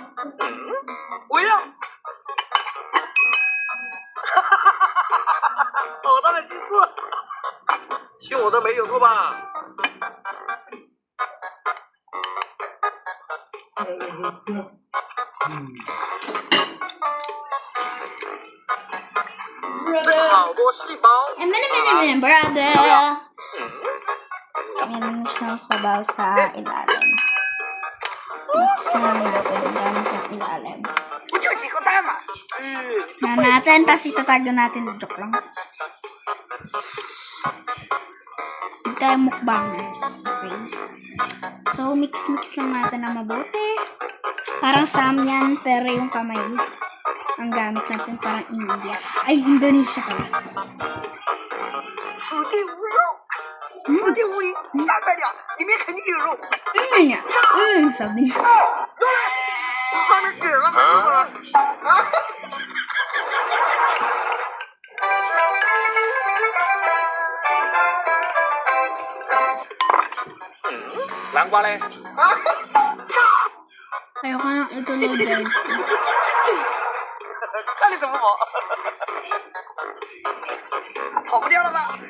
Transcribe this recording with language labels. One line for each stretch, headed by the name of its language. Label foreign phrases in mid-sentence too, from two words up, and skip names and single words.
Chinese: 我要。好大的进步！信我的没有错吧？好多细胞。
Filipino: Brother! Meron siyang sabaw sa ilalim. Mix na natin gamit ang ilalim.
Chinese: 不就几个蛋吗？
Filipino: Mix na natin, tapos itatago natin. Joke lang. Hindi tayo mukbangers. Okay. So, mix lang natin na mabuti. Parang samyan, pero yung kamay ang gamit natin parang India. Ay, Indonesia pala.
Chinese: 此地无肉，此地无银，300两，里面肯定有肉。
Filipino: Sabi niya.
Chinese: 我还没给了吗？南瓜嘞？
Filipino: Ayoko nang ituloy guys.
Chinese: 看你怎么跑，跑不掉了吧？